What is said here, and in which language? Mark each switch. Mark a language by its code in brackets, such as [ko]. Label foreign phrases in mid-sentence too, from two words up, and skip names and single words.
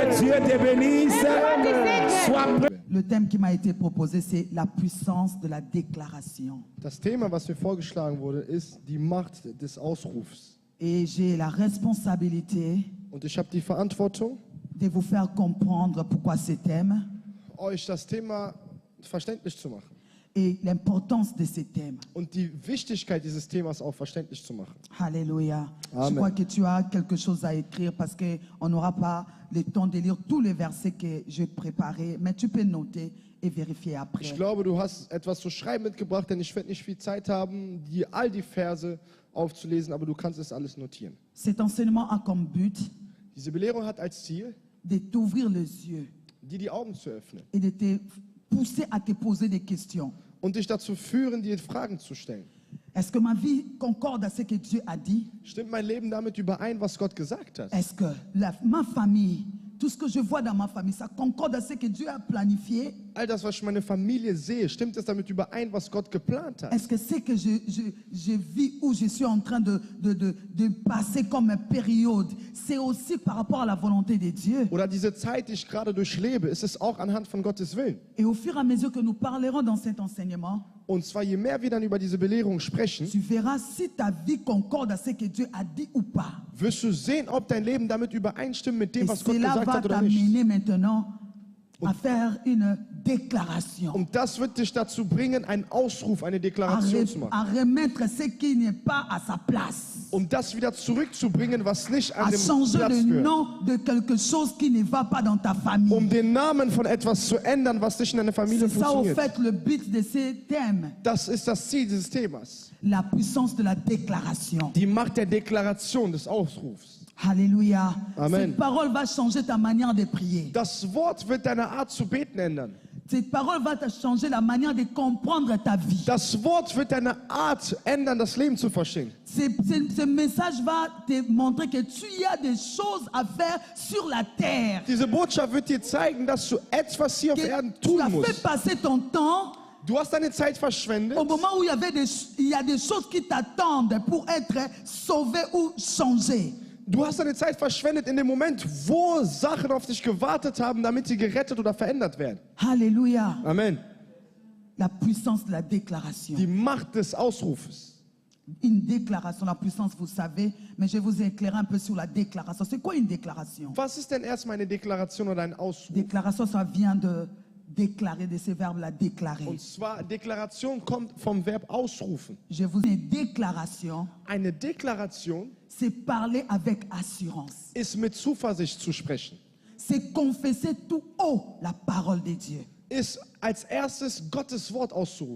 [fr] Dieu te bénisse. Sois prêt. Le thème qui m'a été proposé, c'est la puissance de la déclaration. [de] Das Thema, was mir vorgeschlagen wurde, ist die Macht des Ausrufs. [fr] Et j'ai la responsabilité [de] Und ich habe die Verantwortung, [fr] de vous faire comprendre pourquoi ce thème [de] euch das Thema verständlich zu machen. [fr] et l'importance de ce thème. [de] Und die Wichtigkeit dieses Themas auch verständlich zu machen. [fr] Alléluia. Amen. Je crois que tu as quelque chose à écrire parce qu'on n'aura pas le temps de lire tous les versets que j'ai préparés, mais tu peux noter et vérifier après. [de] Ich glaube, du hast etwas zu schreiben mitgebracht, denn ich werde nicht viel Zeit haben, all die Verse aufzulesen, aber du kannst es alles notieren. [fr] Cet enseignement a comme but [de] Diese Belehrung hat als Ziel, [fr] de t'ouvrir les yeux [de] dir die Augen zu öffnen [fr] et de te pousser à te poser des questions. [de] und dich dazu führen, dir Fragen zu stellen. [fr] Est-ce que ma vie concorde à ce que Dieu a dit? [de] Stimmt mein Leben damit überein, was Gott gesagt hat? [fr] Est-ce que ma famille, tout ce que je vois dans ma famille, ça concorde à ce que Dieu a planifié? [de] All das, was ich in meiner Familie sehe, stimmt es damit überein, was Gott geplant hat? [fr] Est-ce que ce que je vis ou je suis en train de passer comme une période, c'est aussi par rapport à la volonté de Dieu? [de] Oder diese Zeit, die ich gerade durchlebe, ist es auch anhand von Gottes Willen? [fr] Et au fur et à mesure que nous parlerons dans cet enseignement, [de] Und zwar, je mehr wir dann über diese Belehrung sprechen, [fr] tu verras si ta vie concorde à ce que Dieu a dit ou pas. [de] wirst du sehen, ob dein Leben damit übereinstimmt mit dem, [fr] Et [de] was Gott [fr] cela [de] gesagt [fr] va [de] hat oder nicht. [fr] t'amener maintenant à faire une déclaration, [de] Und das wird dich dazu bringen, einen Ausruf, eine Deklaration zu machen. [fr] à remettre ce qui n'est pas à sa place, [de] Um das wieder zurückzubringen, was nicht an [fr] à [de] dem [fr] changer [de] Platz [fr] le [de] gehört. [fr] nom de quelque chose qui ne va pas dans ta famille. [de] Um den Namen von etwas zu ändern, was nicht in deiner Familie [fr] C'est ça au [de] funktioniert. [fr] fait le but de ce thème, [de] Das ist das Ziel dieses Themas. [fr] la puissance de la déclaration. [de] Die Macht der Deklaration, des Ausrufs. [fr] Alléluia. Amen. Cette parole va changer ta manière de prier. [de] Das Wort wird deine Art zu beten ändern. [fr] Cette parole va te changer la manière de comprendre ta vie. [de] Das Wort wird deine Art ändern, das Leben zu verstehen. [fr] Ce message va te montrer que tu as des choses à faire sur la terre. [de] Diese Botschaft wird dir zeigen, dass du etwas hier auf [fr] Que [de] Erden [fr] tu [de] tun [fr] as fait [de] musst. [fr] passer ton temps [de] Du hast deine Zeit verschwendet, [fr] au moment où il y a des choses qui t'attendent pour être sauvé ou changé. [de] Du hast deine Zeit verschwendet in dem Moment, wo Sachen auf dich gewartet haben, damit sie gerettet oder verändert werden. [fr] Alléluia. Amen. La puissance de la déclaration. [de] Die Macht des Ausrufes. [fr] Une déclaration, la puissance, vous savez, mais je vais vous éclairer un peu sur la déclaration. C'est quoi une déclaration? [de] Was ist denn erstmal eine Deklaration oder ein Ausruf? [fr] Déclaration, ça vient de déclarer, de ce verbe-là, déclarer. [de] Und zwar, Deklaration kommt vom Verb ausrufen. [fr] Je vous dis, une déclaration, [de] Eine Deklaration [fr] c'est parler avec assurance. [de] ist mit Zuversicht zu sprechen. [fr] C'est confesser tout haut la parole de Dieu. [de] Ist als erstes Gottes Wort auszurufen.